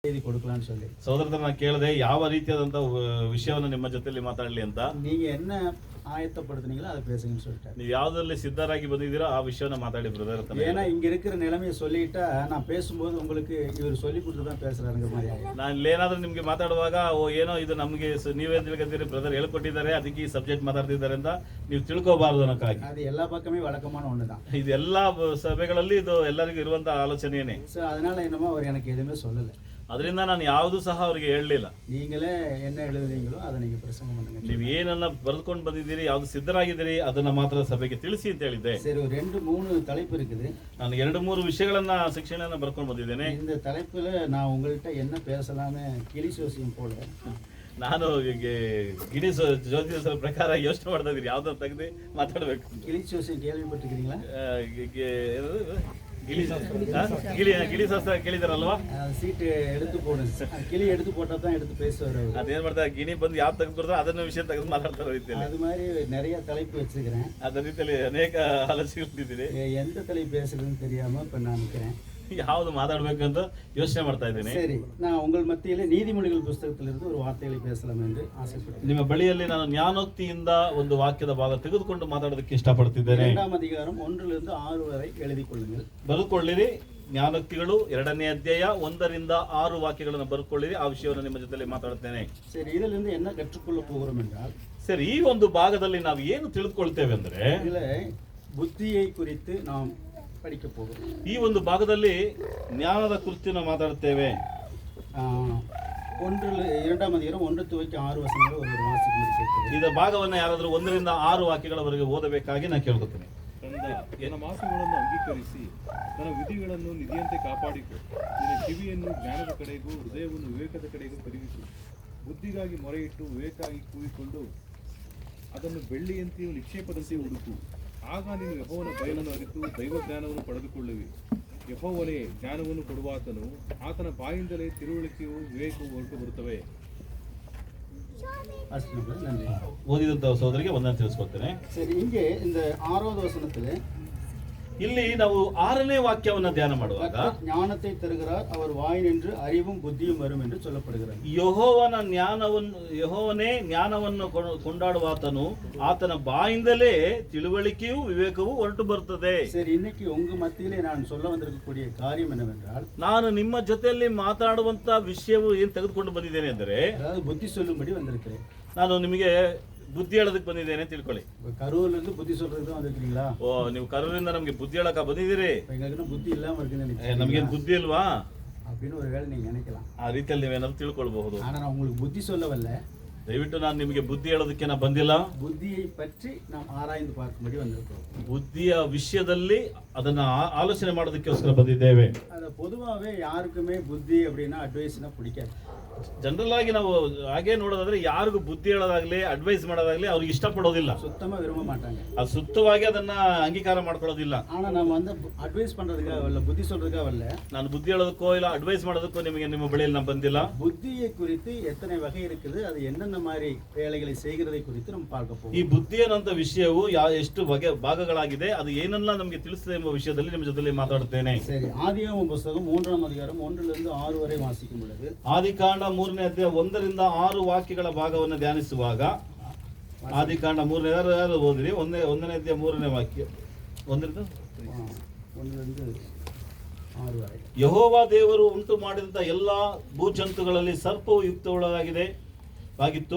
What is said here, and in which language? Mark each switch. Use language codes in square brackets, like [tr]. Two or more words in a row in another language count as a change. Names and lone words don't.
[ta] கொடுக்கலாம்னு சொல்லி [kn] ಸಹೋದರರ ನಾನು ಕೇಳಿದೆ ಯಾವ ರೀತಿಯಾದಂತ ವಿಷಯವನ್ನು ನಿಮ್ಮ ಜೊತೆಲಿ ಮಾತಾಡಲಿ ಅಂತ. [ta] நீங்க என்ன ஆயத்தப்படுத்துனீங்களோ அதை பேசுங்கன்னு சொல்லிட்டாரு. [kn] ನೀವು ಯಾವ್ದ್ರಲ್ಲಿ ಸಿದ್ಧರಾಗಿ ಬಂದಿದ್ದೀರೋ ಆ ವಿಷಯನ ಮಾತಾಡಿ ಬ್ರದರ್ ಅಂತ. [ta] ஏன்னா இங்க இருக்கிற நிலைமையை சொல்லிட்டா நான் பேசும்போது உங்களுக்கு இவர் சொல்லி கொடுத்து தான் பேசுறாருங்க மாதிரி ஆகும். [kn] ನಾನು ಇಲ್ಲೇನಾದ್ರೂ ನಿಮ್ಗೆ ಮಾತಾಡುವಾಗ ಏನೋ ಇದು ನಮಗೆ ನೀವೇ ತಿಳ್ಕೊಂತೀರಿ ಬ್ರದರ್ ಹೇಳ್ಕೊಟ್ಟಿದ್ದಾರೆ ಅದಕ್ಕೆ ಈ ಸಬ್ಜೆಕ್ಟ್ ಮಾತಾಡ್ತಿದ್ದಾರೆ ಅಂತ ನೀವು ತಿಳ್ಕೋಬಾರದು ಅನ್ನೋಕ್ಕಾಗಿ. [ta] அது எல்லா பக்கமே வழக்கமான ஒண்ணுதான். [kn] ಇದು ಎಲ್ಲಾ ಸಭೆಗಳಲ್ಲಿ ಇದು ಎಲ್ಲರಿಗೂ ಇರುವಂತ ಆಲೋಚನೆಯೇ. [ta] ಸೊ அதனால என்னமோ அவர் எனக்கு எதுவுமே சொல்லல. [kn] ಅದರಿಂದ ನಾನು ಯಾವುದು ಸಹ ಅವರಿಗೆ ಹೇಳಲಿಲ್ಲ. [ta] நீங்களே என்ன எழுதுறீங்களோ அதை நீங்க பிரசங்கம் பண்ணுங்க. [kn] ನೀವು ಏನನ್ನ ಬರೆದುಕೊಂಡು ಬಂದಿದ್ದೀರಿ ಯಾವ್ದು ಸಿದ್ಧರಾಗಿದ್ದೀರಿ ಅದನ್ನ ಮಾತ್ರ ಸಭೆಗೆ ತಿಳಿಸಿ ಅಂತ ಹೇಳಿದ್ದೆ. [ta] சரி ஒரு 2-3 தலைப்பு இருக்குது. [kn] ನಾನು 2-3 ವಿಷಯಗಳನ್ನ ಶಿಕ್ಷಣನ ಬರ್ಕೊಂಡು ಬಂದಿದ್ದೇನೆ. [ta] இந்த தலைப்புல நான் உங்கள்கிட்ட என்ன பேசலாம்னு கிளி சோசியம் போல [kn] ನಾನು ಗಿಣಿ ಜ್ಯೋತಿಷರ ಪ್ರಕಾರ ಯೋಚನೆ ಮಾಡ್ತಾ ಇದ್ದೀನಿ ಯಾವ್ದನ್ನ ತೆಗೆದು ಮಾತಾಡ್ಬೇಕು. [ta] கிளி சோசியம் கேள்விப்பட்டிருக்கீங்களா? [kn] ಗಿಳಿ ಶಾಸ್ತ್ರ ಕೇಳಿದಾರಲ್ವಾ? [ta] சீட்டு எடுத்து போடு, கிளி எடுத்து போட்டா தான் எடுத்து பேசுவார் அவர். [kn] ಅದೇನ್ ಮಾಡ್ತಾರೆ ಗಿಣಿ ಬಂದು ಯಾವ್ದು ತೆಗೆದು ಬರ್ತಾರೆ ಅದನ್ನ ವಿಷಯ ತೆಗೆದು ಮಾತಾಡ್ತಾರೆ ರೀತಿಯಲ್ಲಿ. [ta] அது மாதிரி நிறைய தலைப்பு வச்சிருக்கிறேன். [kn] ಅದೇ ರೀತಿಯಲ್ಲಿ ಅನೇಕ ಆಲೋಚನೆಗಳಿದ್ದೀರಿ. [ta] எந்த தலைப்பு பேசுறதுன்னு தெரியாம இப்ப நான் நிற்கிறேன். [kn] ಯಾವ್ದು ಮಾತಾಡ್ಬೇಕಂತ ಯೋಚನೆ ಮಾಡ್ತಾ ಇದ್ದೀನಿ. [ta] சரி, நான் உங்கள் மத்தியிலே நீதிமொழிகள் புஸ்தகத்திலிருந்து ஒரு வார்த்தைகளை பேசலாம் என்று ஆசைப்படுகிறேன். [kn] ನಿಮ್ಮ ಬಳಿಯಲ್ಲಿ ನಾನು ಜ್ಞಾನೋಕ್ತಿಯಿಂದ ಒಂದು ವಾಕ್ಯದ ಭಾಗ ತೆಗೆದುಕೊಂಡು ಮಾತಾಡೋದಕ್ಕೆ ಇಷ್ಟಪಡ್ತಿದ್ದೇನೆ. [ta] 2ாம் அதிகாரம் 1ರಿಂದ 6 வரை எழுதிக் கொள்ளுங்கள். [kn] ಬರೆದುಕೊಳ್ಳಿರಿ. ಜ್ಞಾನೋಕ್ತಿಗಳು 2ನೇ ಅಧ್ಯಾಯ 1ರಿಂದ 6 ವಾಕ್ಯಗಳನ್ನು ಬರೆದುಕೊಳ್ಳಿರಿ. ಆ ವಿಷಯವನ್ನು ನಿಮ್ಮ ಜೊತೆಲಿ ಮಾತಾಡ್ತೇನೆ. [ta] சரி, இதிலிருந்து என்ன கற்றுக்கொள்ள போகிறோம் என்றால், [kn] ಸರಿ, ಈ ಒಂದು ಭಾಗದಲ್ಲಿ ನಾವು ಏನು ತಿಳಿದುಕೊಳ್ತೇವೆ ಅಂದ್ರೆ [ta] இதுல புத்தியை குறித்து நாம் படிக்க போகிறோம். [kn] ಈ ಒಂದು ಭಾಗದಲ್ಲಿ ಜ್ಞಾನದ ಕುರಿತು ನಾವು ಮಾತಾಡ್ತೇವೆ. [ta] 2ாம் அதிகாரம் 1 துவக்கி 6 வசனங்கள் ஒரு வாசிக்கும்படி கேட்கிறேன். [kn] ಇದರ ಭಾಗವನ್ನು ಯಾರಾದರೂ 1ರಿಂದ 6 ವಾಕ್ಯಗಳವರೆಗೆ ಓದಬೇಕಾಗಿ ನಾನು ಕೇಳ್ಕೊತೇನೆ. ತನ್ನ ಮಾರ್ಗಗಳನ್ನು ಅಂಗೀಕರಿಸಿ ತನ್ನ ವಿಧಿಗಳನ್ನು ನಿಧಿಯಂತೆ ಕಾಪಾಡಿಕೊ. ನಿನ್ನ ಕಿವಿಯನ್ನು ಜ್ಞಾನದ ಕಡೆಗೂ ಹೃದಯವನ್ನು ವಿವೇಕದ ಕಡೆಗೂ ತಿರುಗಿಸು. ಬುದ್ಧಿಗಾಗಿ ಮೊರೆಯಿಟ್ಟು ವಿವೇಕಾಗಿ ಕೂಗಿಕೊಂಡು ಅದನ್ನು ಬೆಳ್ಳಿಯಂತೆಯೂ ನಿಕ್ಷೇಪದಂತೆಯೂ ಹುಡುಕು. ಆಗ ನೀನು ಯೆಹೋವನ ಭಯವನ್ನು ಅರಿತು ದೈವ ಜ್ಞಾನವನ್ನು ಪಡೆದುಕೊಳ್ಳುವಿ. ಯೆಹೋವನೇ ಜ್ಞಾನವನ್ನು ಕೊಡುವಾತನು, ಆತನ ಬಾಯಿಂದಲೇ ತಿಳುವಳಿಕೆಯು ವಿವೇಕವು ಹೊರಟು ಬರುತ್ತವೆ. ಓದಿದಂತ ಸಹೋದರಿಗೆ ಒಂದನ್ನು ತಿಳಿಸ್ಕೊಡ್ತೇನೆ. [ta] சரி, இங்கே இந்த 6வது வசனத்திலே [kn] ಇಲ್ಲಿ ನಾವು 6ನೇ ವಾಕ್ಯವನ್ನ ಧ್ಯಾನ ಮಾಡುವಾಗ [ta] ಜ್ಞಾನத்தை தருகிறார், அவர் வாய் நின்று அறிவும் புத்தியும் வரும் என்று சொல்லப்படுகிறது. [kn] ಯೆಹೋವನೇ ಜ್ಞಾನವನ್ನು ಕೊಂಡಾಡುವಾತನು, ಆತನ ಬಾಯಿಂದಲೇ ತಿಳುವಳಿಕೆಯೂ ವಿವೇಕವೂ ಹೊರಟು ಬರುತ್ತದೆ. [ta] சரி, இன்னைக்கு உங்க மத்தியிலே நான் சொல்ல வந்திருக்கக்கூடிய காரியம் என்னவென்றால், [kn] ನಾನು ನಿಮ್ಮ ಜೊತೆಯಲ್ಲಿ ಮಾತಾಡುವಂತ ವಿಷಯವು ಏನು ತೆಗೆದುಕೊಂಡು ಬಂದಿದ್ದೇನೆ ಅಂದರೆ, [ta] அதாவது புத்தி சொல்லும்படி வந்திருக்கிறேன். [kn] ನಾನು ನಿಮಗೆ ಬುದ್ಧಿ ಹೇಳೋದಕ್ಕೆ ಬಂದಿದ್ದೇನೆ ತಿಳ್ಕೊಳ್ಳಿ. [ta] கரூர்ல இருந்து புத்தி சொல்றதுக்கு தான் வந்திருக்கீங்களா? [kn] ಓ, ನೀವು ಕರೂರಿಂದ ನಮ್ಗೆ ಬುದ್ಧಿ ಹೇಳಕ ಬಂದಿದ್ದೀರಿ. [ta] எங்களுக்கு புத்தி இல்லாம இருக்குன்னு [kn] ನಮಗೇನು ಬುದ್ಧಿ ಇಲ್ವಾ [ta] அப்படின்னு ஒரு வேளை நீங்க நினைக்கலாம். [kn] ಆ ರೀತಿಯಲ್ಲಿ ನೀವೇನಾದ್ರು ತಿಳ್ಕೊಳ್ಬಹುದು. [ta] ஆனா நான் உங்களுக்கு புத்தி சொல்ல வரல. [kn] ದಯವಿಟ್ಟು ನಾನು ನಿಮಗೆ ಬುದ್ಧಿ ಹೇಳೋದಕ್ಕೆ ನಾನು ಬಂದಿಲ್ಲ. [ta] புத்தியை பற்றி நாம் ஆராய்ந்து பார்க்கும்படி வந்திருக்கிறோம். [kn] ಬುದ್ಧಿಯ ವಿಷಯದಲ್ಲಿ ಅದನ್ನ ಆಲೋಚನೆ ಮಾಡೋದಕ್ಕೋಸ್ಕರ ಬಂದಿದ್ದೇವೆ. [ta] ಅದ பொதுவாவே ಯಾರಿಗೂ புத்தி அப்படின்னா ಅಡ್ವೈಸ್ನ பிடிக்காது. [kn] ಜನರಲ್ ಆಗಿ ನಾವು ಹಾಗೆ ನೋಡೋದಾದ್ರೆ ಯಾರಿಗೂ ಬುದ್ಧಿ ಹೇಳೋದಾಗ್ಲಿ ಅಡ್ವೈಸ್ ಮಾಡೋದಾಗ್ಲಿ ಅವ್ರಿಗೆ ಇಷ್ಟಪಡೋದಿಲ್ಲ. [ta] சுத்தமா விரும்ப மாட்டாங்க. [kn] ಅದು ಸುತ್ತವಾಗಿ ಅದನ್ನ ಅಂಗೀಕಾರ ಮಾಡ್ಕೊಳ್ಳೋದಿಲ್ಲ. [ta] ஆனா நம்ம வந்து அட்வைஸ் பண்றதுக்காக வரல, புத்தி சொல்றதுக்காக வரல. [kn] ನಾನು ಬುದ್ಧಿ ಹೇಳೋದಕ್ಕೋ ಇಲ್ಲ ಅಡ್ವೈಸ್ ಮಾಡೋದಕ್ಕೋ ನಿಮ್ಮ ಬಳಿಯಲ್ಲಿ ನಾನು ಬಂದಿಲ್ಲ. [ta] புத்தியை குறித்து எத்தனை வகை இருக்குது, அது என்னென்ன மாதிரி வேலைகளை செய்கிறதை குறித்து நம்ம பார்க்க போறோம். [kn] ಈ ಬುದ್ಧಿ ಅನ್ನೋಂಥ ವಿಷಯವು ಎಷ್ಟು ಭಾಗಗಳಾಗಿದೆ, ಅದು ಏನೆಲ್ಲ ನಮಗೆ ತಿಳಿಸ್ತದೆ ಎಂಬ ವಿಷಯದಲ್ಲಿ ನಿಮ್ಮ ಜೊತೆಲಿ ಮಾತಾಡುತ್ತೇನೆ. [ta] சரி, ஆதியாகம புத்தகம் 3ாம் அதிகாரம் 1லிருந்து 6 வரை வாசிக்கும் பொழுது, [kn] ಆದಿಕಾಂಡ 3ನೇ ಅಧ್ಯಾಯ 1ರಿಂದ 6 ವಾಕ್ಯಗಳ ಭಾಗವನ್ನು ಧ್ಯಾನಿಸುವಾಗ, ಆದಿಕಾಂಡ 3ನೇ ಯಾರು ಓದಿರಿ? 1ನೇ ಅಧ್ಯಾಯ 3ನೇ ವಾಕ್ಯ 1ರಿಂದ 6 ವರೆ. ಯೆಹೋವ ದೇವರು ಉಂಟು ಮಾಡಿದಂಥ ಎಲ್ಲಾ ಭೂಜಂತುಗಳಲ್ಲಿ ಸರ್ಪವು ಯುಕ್ತವಾಗಿತ್ತು.